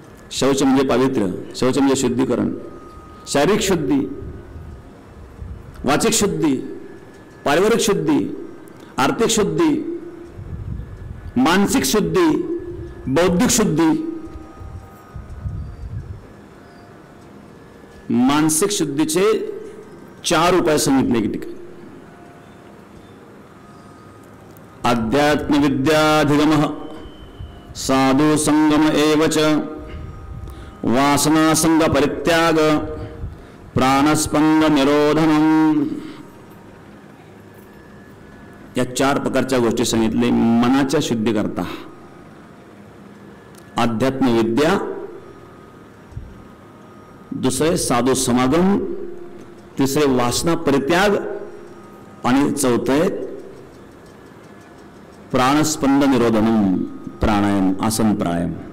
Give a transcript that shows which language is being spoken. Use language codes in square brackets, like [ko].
[mr] शौच म्हणजे पावित्र्य, शौच म्हणजे शुद्धीकरण. शारीरिक शुद्धी, वाचिक शुद्धी, पारिवारिक शुद्धी, आर्थिक शुद्धी, मानसिक शुद्धी, बौद्धिक शुद्धी. मानसिक शुद्धीचे 4 उपाय सांगितले की ठिकाणी. [sa] अध्यात्म विद्याधिगम, साधु संगम एवच, वासना संग परित्याग, प्राणस्पंद निरोधनम. [mr] या 4 प्रकारच्या गोष्टी सांगितले मनाच्या शुद्धी करता. अध्यात्म विद्या, दुसरे साधू समागम, तिसरे वासना परित्याग आणि चौथे प्राणस्पंद निरोधनम, प्राणायाम, आसन प्राणायाम.